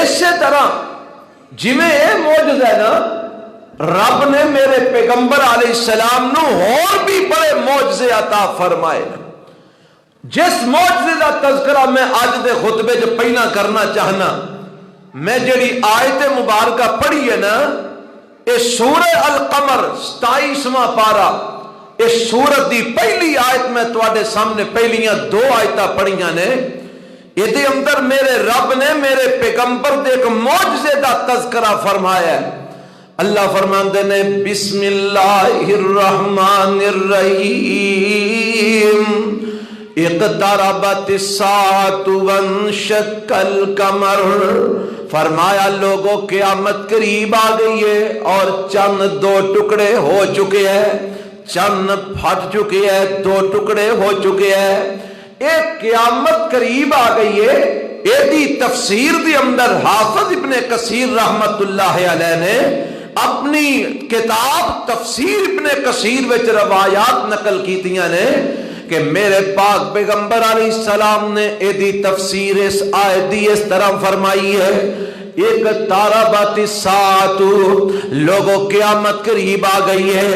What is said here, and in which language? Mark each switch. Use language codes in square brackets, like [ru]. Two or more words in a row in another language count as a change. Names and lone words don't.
[pa] اسی طرح جویں اے معجزہ ہے نا، رب نے میرے پیغمبر علیہ السلام نو اور بھی بڑے معجزے عطا فرمائے۔ جس معجزے دا تذکرہ میں آج دے خطبے جو پہلا کرنا چاہنا، میں جڑی آیت مبارکہ پڑھی ہے نا، اے سورہ القمر 27واں پارہ، اس سورت دی پہلی آیت میں تواڈے سامنے پہلیاں دو آیتاں پڑھیاں نے، یہ اندر میرے رب نے میرے پیغمبر دے ایک معجزے دا تذکرہ فرمایا ہے۔ اللہ فرماندے نے [ar] بسم اللہ الرحمن الرحیم اقتربت الساعۃ وانشق القمر، [ur] فرمایا لوگوں قیامت قریب آ گئی ہے اور چند دو ٹکڑے ہو چکے ہیں، چند پھٹ چکے ہیں، دو ٹکڑے ہو چکے ہیں، ایک قیامت قریب آ گئی ہے۔ [pa] ایدی تفسیر دی اندر حافظ ابن کثیر رحمت اللہ علیہ نے اپنی کتاب تفسیر ابن کثیر وچ روایات نقل کیتیاں نے کہ میرے پاک پیغمبر علیہ السلام نے ایدی تفسیر اس آیت دی اس طرح فرمائی ہے، ایک [ar] اقتربت الساعۃ، [ur] لوگوں قیامت قریب آ گئی ہے۔